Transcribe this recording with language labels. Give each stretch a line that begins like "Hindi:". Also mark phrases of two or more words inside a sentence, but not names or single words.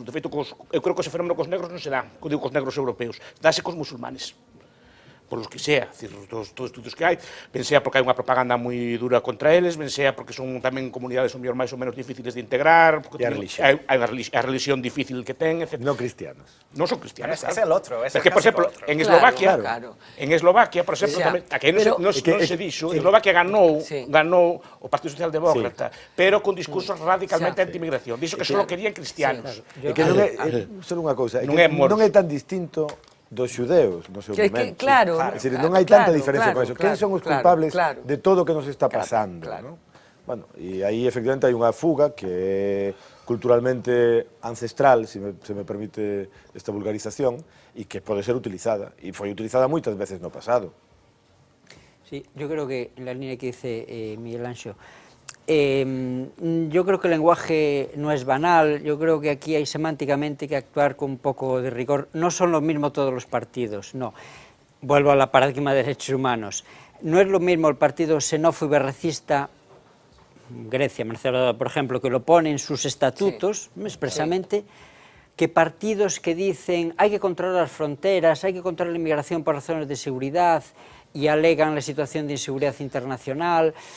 Galician: De feito, eu creo que ese fenómeno cos negros non se dá, digo cos negros europeos, dáse cos musulmanes.
Spanish: por los que sea,
Galician: decir, todos os estudios que hai, ben sea porque hai unha propaganda moi dura contra eles, ben sea porque son tamén comunidades ou máis ou menos difíciles de integrar, porque a religión. hai a religión difícil que ten, etc.
Spanish: No cristianos.
Galician: Non son cristianos,
Spanish: Es el otro, es el
Galician: porque, por exemplo,
Spanish: otro.
Galician: en Eslovaquia, Claro. en Eslovaquia, por exemplo, Xa. tamén, aquí non se dixo, Eslovaquia ganou o Partido Social Demócrata, pero con discursos radicalmente anti-inmigración. Dixo que só querían cristianos. É que non é, só unha cousa, Non é non é tan distinto dos xudeos no seu momento. Claro. É dicir, non hai tanta diferencia con eso. Quen son os culpables claro. de todo o que nos está pasando, ¿no? Bueno, e aí efectivamente hai unha fuga que é culturalmente ancestral, se me permite esta vulgarización, e que pode ser utilizada, e foi utilizada moitas veces no pasado.
Spanish: Sí, yo creo que en la línea que dice Miguel Anxo, yo creo que el lenguaje no es banal, yo creo que aquí hay semánticamente que actuar con un poco de rigor. No son lo mismo todos los partidos, no. Vuelvo a la paradigma de derechos humanos. No es lo mismo el partido xenófobo y berrecista, Grecia, Marcelo, por ejemplo, que lo pone en sus estatutos expresamente, que partidos que dicen hay que controlar las fronteras, hay que controlar la inmigración por razones de seguridad, y alegan la situación de inseguridad internacional.